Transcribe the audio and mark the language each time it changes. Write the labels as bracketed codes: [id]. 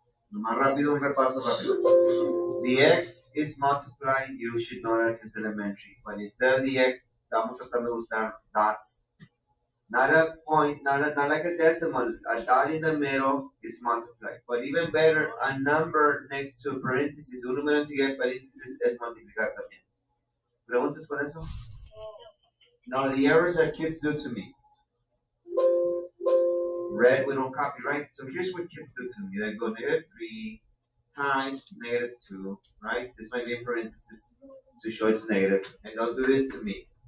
[es] Más rápido, un repaso rápido. [en] The x is multiplied. You should know that since elementary. But instead of the x, [es] estamos tratando de usar [en] dots. Not a point, not like a decimal. A dot in the middle is multiplied. But even better, a number next to a parenthesis. [es] Un número enseguida de paréntesis es multiplicar también. ¿Preguntas con eso? [en] Now the errors that kids do to me. Red, we don't copy, right? So here's what kids do to me. They go negative 3 times negative 2, right? This might be in parentheses to show it's negative. And they'll do this to me.